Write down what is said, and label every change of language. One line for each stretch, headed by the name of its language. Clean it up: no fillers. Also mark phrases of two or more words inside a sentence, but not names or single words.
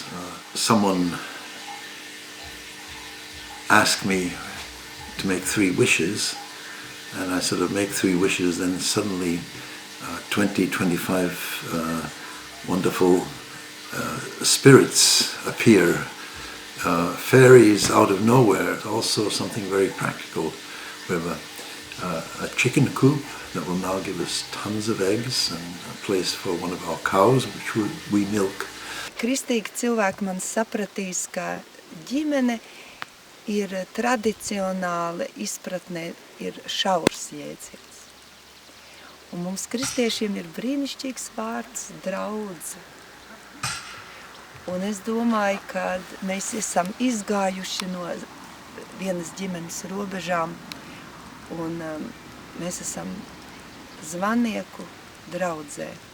English: Someone asked me to make 3 wishes, and I sort of make 3 wishes, then suddenly 25 wonderful spirits appear, fairies out of nowhere. Also something very practical. We have a chicken coop that will now give us tons of eggs and a place for one of our cows, which we milk.
Latvian: Kristīgi cilvēki man sapratīs, ka ģimene ir tradicionāli izpratnē ir šaurs jēdziens. Un mums kristiešiem ir brīnišķīgs vārds draudze. Un es domāju, ka mēs esam izgājuši no vienas ģimenes robežām un mēs esam zvanieku draudzē.